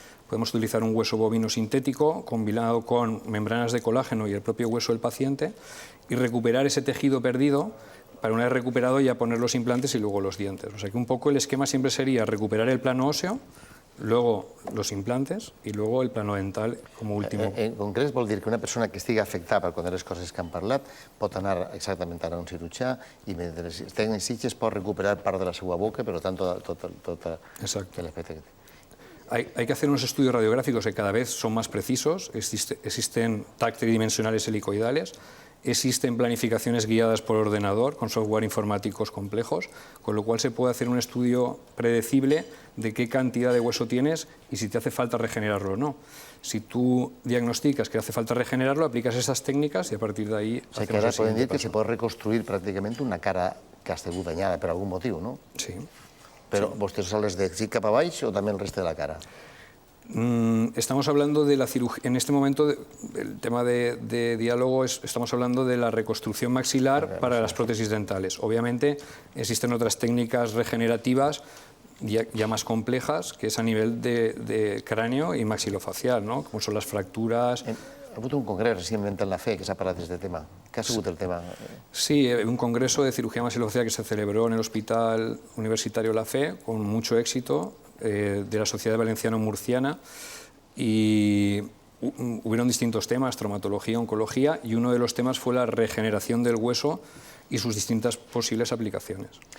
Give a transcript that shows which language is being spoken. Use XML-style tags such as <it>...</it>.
<es>Podemos utilizar un hueso bovino sintético combinado con membranas de colágeno y el propio hueso del paciente y recuperar ese tejido perdido para, una vez recuperado, ya poner los implantes y luego los dientes. O sea que un poco el esquema siempre sería recuperar el plano óseo, luego los implantes y luego el plano dental como último.</es> <ca>En concret vol dir que una persona que estigui afectada per qualsevol de les coses que han parlat pot anar exactament a un cirurgià i mentre estigui en sitges pot recuperar part de la seva boca, però tant tot l'aspecte que té.</ca> <es>Hay que hacer unos estudios radiográficos que cada vez son más precisos. Existen TAC tridimensionales helicoidales, existen planificaciones guiadas por ordenador con software informáticos complejos, con lo cual se puede hacer un estudio predecible de qué cantidad de hueso tienes y si te hace falta regenerarlo o no. Si tú diagnosticas que hace falta regenerarlo, aplicas esas técnicas y a partir de ahí...</es> <ca>O sea, que ara podem dir que se pot reconstruir pràcticament una cara que ha estat danyada per algun motiu, no?</ca> <es>Sí.</es> <ca>Però vostès sols de aquí cap a baix o també el reste de la cara?</ca> <es>Estamos hablando de la cirugía, en este momento el tema de diálogo estamos hablando de la reconstrucción maxilar para las prótesis dentales. Obviamente existen otras técnicas regenerativas ya más complejas, que es a nivel de cráneo y maxilofacial, ¿no? Como son las fracturas.</es> <ca>Ha hagut un congrés recentment en la FE que s'ha parlat d'aquest tema. Què ha sigut el tema?</ca> <es>Sí, un congreso de cirugía maxilofacial que se celebró en el Hospital Universitario La Fe con mucho éxito, de la Sociedad Valenciano-Murciana, y hubieron distintos temas, traumatología, oncología, y uno de los temas fue la regeneración del hueso y sus distintas posibles aplicaciones.</es>